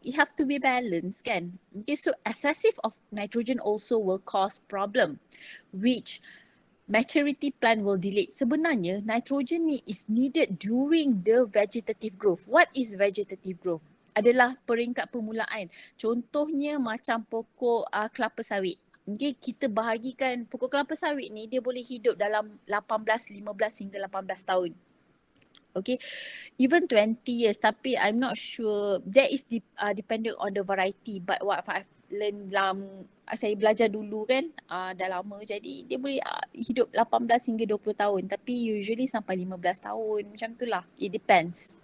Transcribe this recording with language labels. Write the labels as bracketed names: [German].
[English] It have to be balanced kan. Okay, so excessive of nitrogen also will cause problem, which maturity plant will delay. [Malay] Sebenarnya [English] nitrogen [Malay] ni [English] is needed during the vegetative growth. What is vegetative growth? [Malay] Adalah peringkat permulaan. Contohnya macam pokok kelapa sawit. Okay, kita bahagikan pokok kelapa sawit ni dia boleh hidup dalam 15 hingga 18 tahun. [English] Okay, even 20 years, [Malay] tapi [English] I'm not sure. That is dependent on the variety, but what I've learned [Malay] saya belajar dulu kan, dah lama, jadi dia boleh hidup 18 hingga 20 tahun, tapi [English] usually [Malay] sampai 15 tahun macam tu lah, [English] it depends.